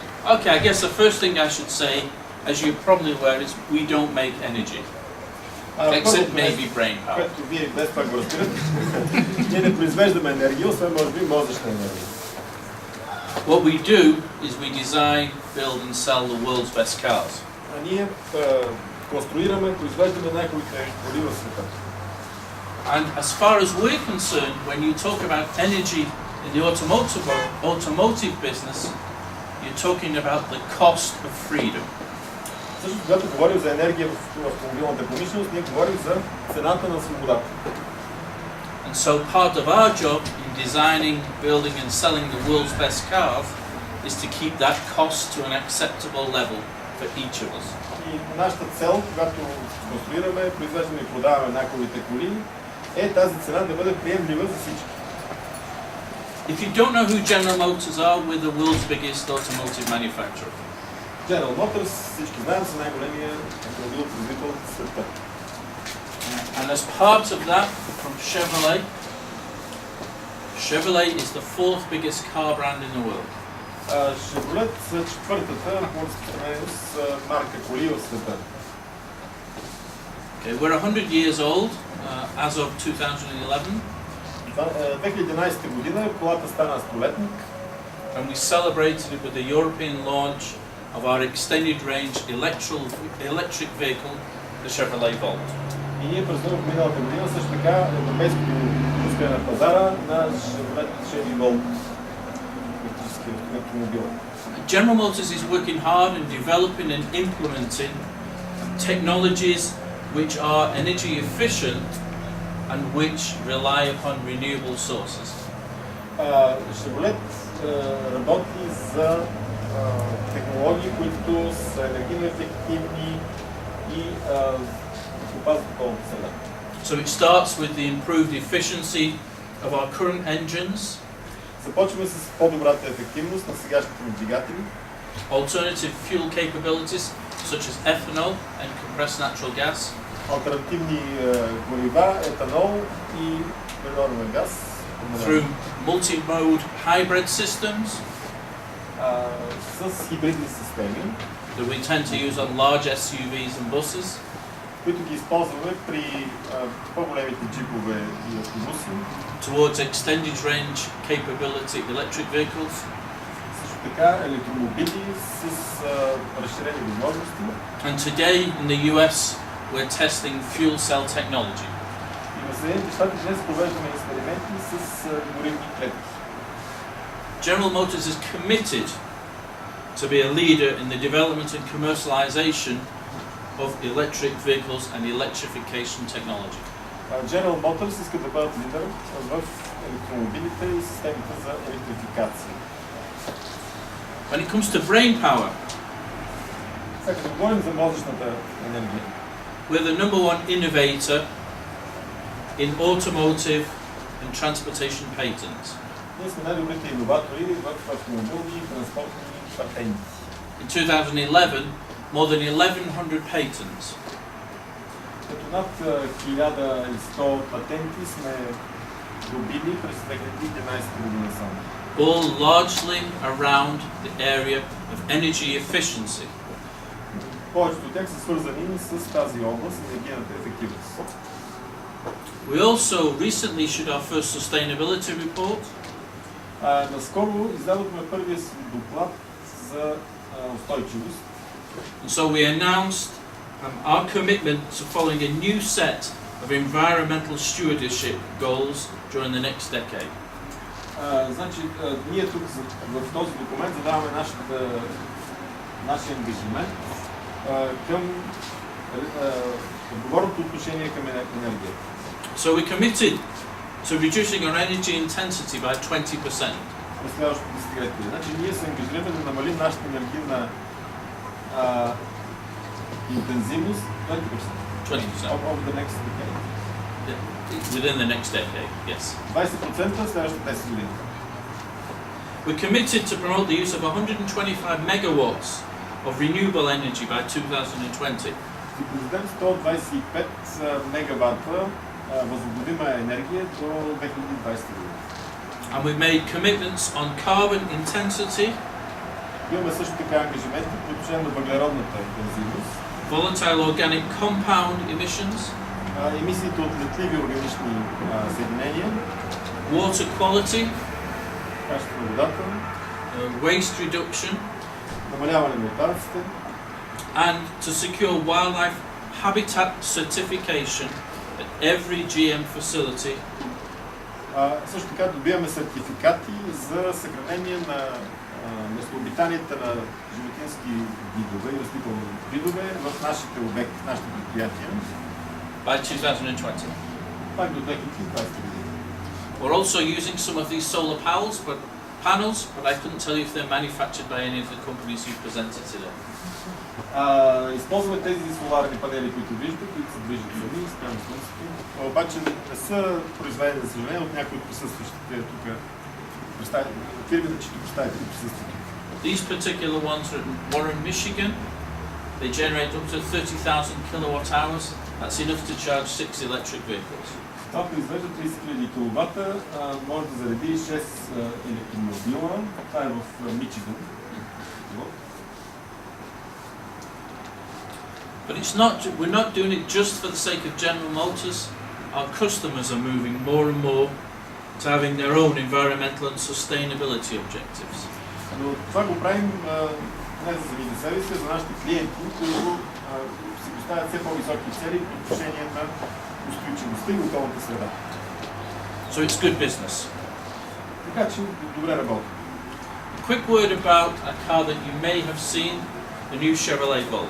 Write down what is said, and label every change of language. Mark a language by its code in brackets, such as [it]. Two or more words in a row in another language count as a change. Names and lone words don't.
[en] Okay, I guess the first thing I should say, as you're probably aware, is we don't make energy. Except maybe brain power. [bg] Което вие без пак го разбирате. Ние не произвеждаме енергия, освен може би мозъчна енергия. [en] What we do is we design, build and sell the world's best cars. [bg] А ние конструираме, произвеждаме най-хубавите коли в света. [en] And as far as we're concerned, when you talk about energy in the automotive business, you're talking about the cost of freedom. [bg] Също когато говорим за енергия в автомобилната промишленост, ние говорим за цената на свободата. [en] And so part of our job in designing, building and selling the world's best cars is to keep that cost to an acceptable level for each of us. [bg] И нашата цел, когато конструираме, произвеждаме и продаваме най-хубавите коли, е тази цена да бъде приемлива за всички. [en] If you don't know who General Motors are, we're the world's biggest automotive manufacturer. [bg] General Motors, всички знаем, са най-големия автомобил производител в света. [en] And as part of that, from Chevrolet is the fourth biggest car brand in the world. [bg] Chevrolet са четвъртата по разпространеност марка коли в света. [en] Okay, we're 100 years old as of 2011. [bg] 2011 година колата стана столетник. [en] And we celebrated it with the European launch of our extended range electric vehicle, the Chevrolet Volt. [bg] И ние празнувахме миналата година също така европейското пускане на пазара на Chevrolet Chevy Volt, електрически автомобил. [en] General Motors is working hard in developing and implementing technologies which are energy efficient and which rely upon renewable sources. [bg] Chevrolet работи за технологии, които са енергийно ефективни и опазват околната среда. [en] So it starts with the improved efficiency of our current engines. [bg] Започваме с по-добрата ефективност на сегашните ни двигатели. [en] Alternative fuel capabilities such as ethanol and compressed natural gas. [bg] Алтернативни горива, етанол и природен газ. [en] Through multi-mode hybrid systems. [bg] С хибридни системи, [en] that we tend to use on large SUVs and buses. [bg] които ги използваме при по-големите джипове и автобуси. [en] Towards extended range capability electric vehicles. [bg] Също така електромобили с разширени възможности. [en] And today in the US we're testing fuel cell technology. [bg] И в Съединените щати днес провеждаме експерименти с горивни клетки. [en] General Motors is committed to be a leader in the development and commercialization of electric vehicles and electrification technology. [bg] General Motors иска да бъдат лидер в електромобилите и системите за електрификация. [en] When it comes to brain power, [bg] сега като говорим за мозъчната енергия, [en] we're the number one innovator in automotive and transportation patents. [bg] Ние сме най-добрите иноватори в автомобилни и транспортни патенти. [en] In 2011, more than 1,100 patents. [bg] Като над 1100 патенти сме добили през 2011 година само. [en] All largely around the area of energy efficiency. [bg] Повечето от тях са свързани с тази област, енергийната ефективност. [en] We also recently issued our first sustainability report. [bg] Наскоро издадохме първия си доклад за устойчивост. [en] And so we announced our commitment to following a new set of environmental stewardship goals during the next decade. [bg] Значи, ние тук в този документ задаваме нашия ангажимент към отговорното отношение към енергията. [en] So we committed to reducing our energy intensity by 20%. [bg] През следващото десетилетие. Значи ние се ангажираме да намалим нашата енергийна интензивност 20%. [en] 20%. Over the next decade. Within the next decade, yes. [bg] 20% следващите 10 години. [en] We're committed to promote the use of 125 megawatts of renewable energy by 2020. [bg] И произведем 125 мегавата възобновима енергия до 2020 година. [en] And we've made commitments on carbon intensity [bg] Имаме също така ангажименти по отношение на въглеродната интензивност. [en] Volatile organic compound emissions, [bg] Емисиите от летливи органични съединения, [en] water quality, [bg] качеството на водата, [en] waste reduction, [bg] намаляване на отпадъците, [en] and to secure wildlife habitat certification at every GM facility. [bg] Също така добиваме сертификати за съхранение на местообитанията на животински видове и растителни видове в нашите обекти, в нашите предприятия. [en] By 2020. [bg] Пак до 2020 година. [en] We're also using some of these solar panels, but I couldn't tell you if they're manufactured by any of the companies you presented today. [bg] Използваме тези соларни панели, които виждате, които се движат сами, спрямо слънцето. Обаче не са произведени, за съжаление, от някои от присъстващите тук фирмите, чиито представители присъстват. [en] These particular ones are in Warren, Michigan. They generate up to 30,000 kilowatt hours. That's enough to charge 6 electric vehicles. [bg] Това произвежда 30 000 киловата, може да зареди 6 електромобила. Това е в Мичиган. [en] But we're not doing it just for the sake of General Motors. Our customers are moving more and more to having their own environmental and sustainability objectives. [bg] Но това го правим не за самите себе си, за нашите клиенти, които си поставят все по-високи цели по отношение на устойчивостта и околната среда. [en] So it's good business. [bg] Така че добре работи. [en] A quick word about a car that you may have seen, the new Chevrolet Volt.